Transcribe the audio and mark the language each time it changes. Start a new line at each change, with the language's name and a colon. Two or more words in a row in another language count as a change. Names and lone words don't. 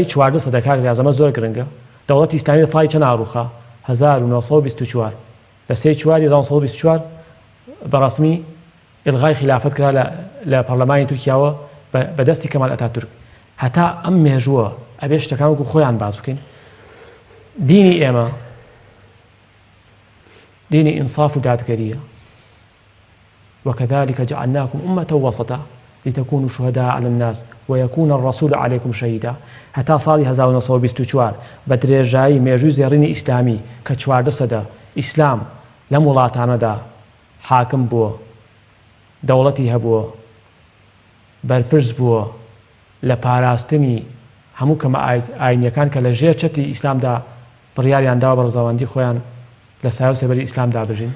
Central Kurdish: 14 سەدەکات یازەمە زۆر گرنگە دەوڵەتی ئیسلامی لە ساڵی چەند ئاڕوخا 1924 لە 3/4/1924 بەڕەسمی ئلغای خلافەت کرا لە پەرلەمانی تورکیاوە بەدەستی کەمال ئەتاتورک هەتا ئەم مێژووە ئەبێ شتەکان وەکو خۆیان باز بکەین دینی ئێمە دینی ئینصاف و دادگەریە
Arabic: وكذلك جعلناكم أمة وسطا لتكونوا شهداء على الناس ويكون الرسول عليكم شهيدا.
Central Kurdish: هەتا ساڵی 1924 بە درێژایی مێژووی زێڕینی ئیسلامی کە 14 سەدە ئیسلام لەم وڵاتانەدا حاکم بووە، دەوڵەتی هەبووە، بەرپرس بووە لە پاراستنی هەموو کەمە ئاینیەکان کە لە ژێر چەتی ئیسلامدا بڕیاریانداوە بە ڕزاوەندی خۆیان لە سایە و سەبەری ئیسلام دابژین.